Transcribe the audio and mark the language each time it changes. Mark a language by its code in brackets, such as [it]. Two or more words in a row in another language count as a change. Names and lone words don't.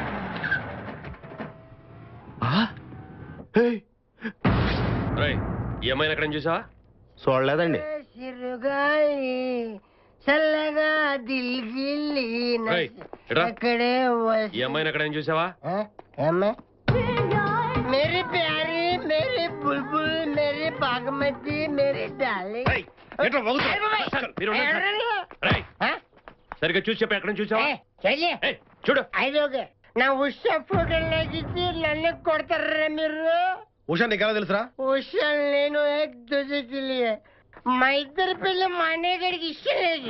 [te] రేయ్, ఈ అమ్మాయిని ఎక్కడ చూసావా? చూడలేదండి. సిరుగాలి చల్లగా దిల్గిల్లి రేయ్, ఇట్రా. అక్కడే ఈ అమ్మాయిని ఎక్కడ చూసావా? [hi] मेरी प्यारी, मेरी बुलबुल, मेरी बागमती, मेरी डार्लिंग. [te] రేయ్, ఏంట్రా వాగుతున్నావ్? మీరు ఉండండి. రేయ్, సరిగ్గా చూసి చెప్పి ఎక్కడ చూసావా? ఏయ్, చూడు. ఐదోగే నా ఉషా ఫోటో లాగిచ్చి నన్ను కొడతారా మీరు? ఉషా నీకు ఎలా తెలుసురా? ఉషా నేను [hi] एक दूजे के लिए. [te] మా ఇద్దరి పెళ్లి మా అన్నయ్య గడికి ఇష్టం లేదు.